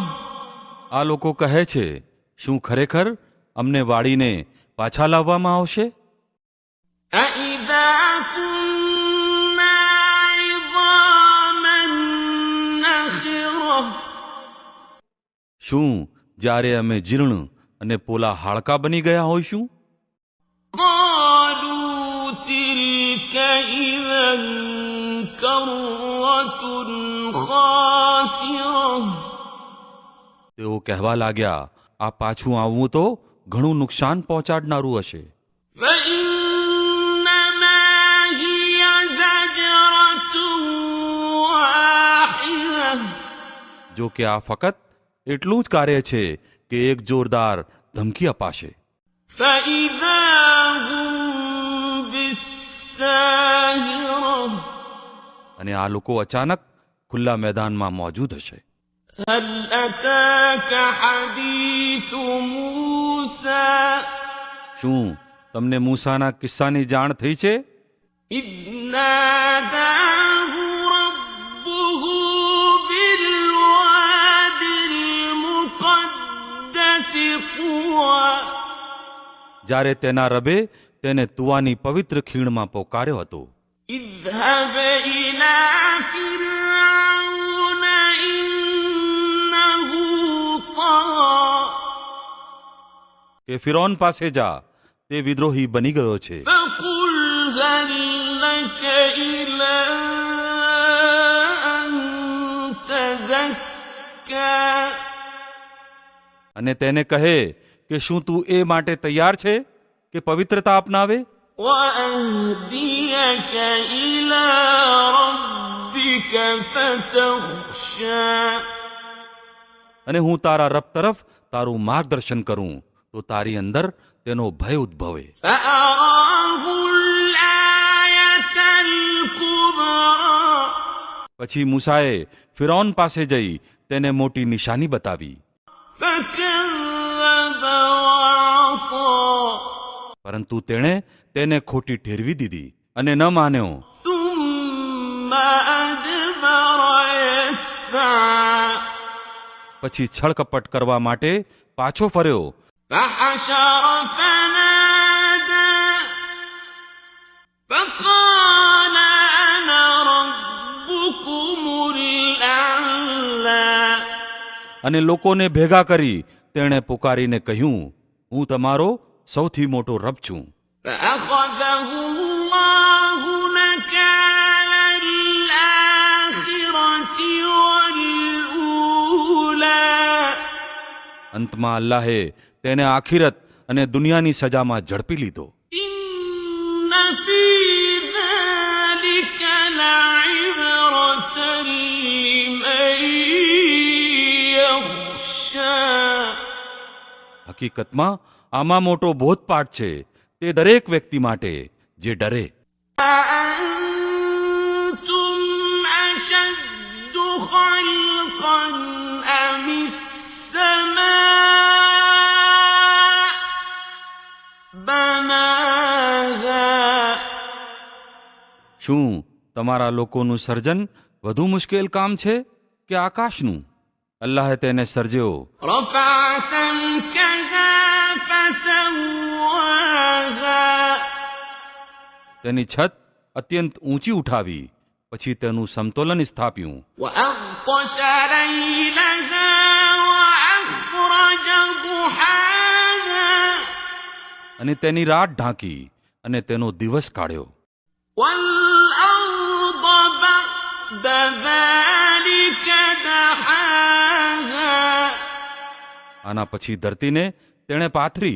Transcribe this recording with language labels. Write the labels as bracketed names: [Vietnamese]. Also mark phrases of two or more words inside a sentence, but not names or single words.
[Gujarati] આ લોકો કહે છે, શું ખરેખર અમને વાળીને પાછા લાવવામાં આવશે? [Arabic] أإذا كنا عظاما نخرة. [Gujarati] શું જ્યારે અમે જીર્ણ અને પોલા હાડકા બની ગયા હોઈશું? [Arabic] قالوا تلك إذا كرة خاسرة. [Gujarati] તેઓ કહેવા લાગ્યા, આ પાછું આવવું તો ઘણું નુકસાન પહોંચાડનારું હશે. [Arabic] فإنما هي زجرة واحدة. [Gujarati] જો કે આ ફક્ત એટલું જ કાર્ય છે કે એક જોરદાર ધમકી અપાશે. [Arabic] فإذا هم بالساهرة. [Gujarati] અને આ લોકો અચાનક ખુલ્લા મેદાનમાં મોજૂદ હશે. [Arabic] هل أتاك حديث موسى. [Gujarati] શું તમને મૂસાના કિસ્સાની જાણ થઈ છે? [Arabic] إذ ناداه ربه بالواد المقدس طوى. [Gujarati] જ્યારે તેના રબે તેને તુવાની પવિત્ર ખીણમાં પોકાર્યો હતો. [Arabic] اذهب إلى فرعون إنه طغى. [Gujarati] કે ફિરૌન પાસે જા, તે વિદ્રોહી બની ગયો છે. [Arabic] فقل هل لك إلى أن تزكى. [Gujarati] અને તેને કહે કે શું તું એ માટે તૈયાર છે કે પવિત્રતા અપનાવે? [Arabic] وأهديك إلى ربك فتخشى. [Gujarati] અને હું તારા રબ તરફ તારું માર્ગદર્શન કરું તો તારી અંદર તેનો ભય ઉદ્ભવે. [Arabic] فأراه الآية الكبرى. [Gujarati] પછી મૂસાએ ફિરૌન પાસે જઈ તેને મોટી નિશાની બતાવી. [Arabic] فكذب وعصى. [Gujarati] પરંતુ તેણે તેને ખોટી ઠેરવી દીધી અને ન માન્યો. [Arabic] ثم أدبر يسعى. [Gujarati] પછી છળકપટ કરવા માટે પાછો ફર્યો. [Arabic] فحشر فنادى. فقال أنا ربكم الأعلى. [Gujarati] અને લોકોને ભેગા કરી તેણે પુકારીને કહ્યું, હું તમારો સૌથી મોટો રબ છું. [Arabic] فأخذه الله نكال الآخرة والأولى. [Gujarati] અંતમાં અલ્લાહે તેને આખિરત અને દુનિયાની સજામાં ઝડપી લીધો. [Arabic] إن فِي ذَلِكَ لَعِبْرَةً لِّمَن يَخْشَىٰ. [Gujarati] હકીકતમાં આમાં મોટો બોધપાઠ છે તે દરેક વ્યક્તિ માટે જે ડરે. [Arabic] أَأَنتُمْ أَشَدُّ خَلْقًا أَمِ السَّمَاءُ بَنَاهَا. [Gujarati] શું તમારા લોકોનું સર્જન વધુ મુશ્કેલ કામ છે કે આકાશનું? અલ્લાહે તેને સર્જ્યો. [Arabic] رَفَعَ سَمْكَهَا فَسَوَّاهَا. [Gujarati] તેની છત અત્યંત ઊંચી ઉઠાવી પછી તેનું સમતોલન સ્થાપ્યું. [Arabic] وَأَغْطَشَ لَيْلَهَا وَأَخْرَجَ ضُحَاهَا. [Gujarati] અને તેની રાત ઢાંકી અને તેનો દિવસ કાઢ્યો. [Arabic] وَالْأَرْضَ بَعْدَ ذَلِكَ دَحَاهَا. [Gujarati] આના પછી ધરતીને તેણે પાથરી.